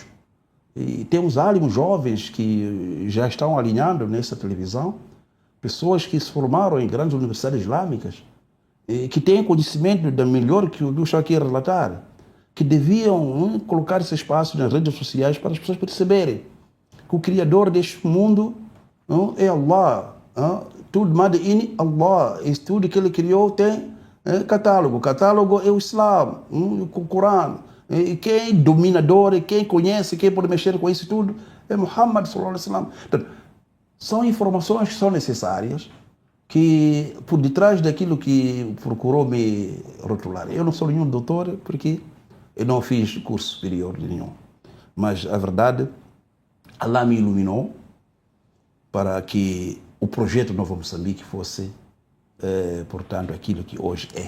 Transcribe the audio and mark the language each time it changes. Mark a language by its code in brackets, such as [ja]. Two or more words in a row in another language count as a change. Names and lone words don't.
[pt] E temos álimos jovens que já estão alinhando nessa televisão, pessoas que se formaram em grandes universidades islâmicas que têm conhecimento da melhor que eu estou aqui a relatar, que deviam colocar esse espaço nas redes sociais para as pessoas perceberem que o Criador deste mundo é Allah. Tudo [en] made in [pt] Allah. Isso tudo que ele criou tem catálogo. O catálogo é o Islã, o Corão. E quem é dominador, e quem conhece, quem pode mexer com isso tudo é Muhammad [ar] صلى الله عليه وسلم. [pt] Então, são informações que são necessárias, que por detrás daquilo que procurou me rotular. Eu não sou nenhum doutor, porque eu não fiz curso superior nenhum. Mas a verdade, Allah me iluminou para que o projeto Novo Moçambique fosse, portanto, aquilo que hoje é.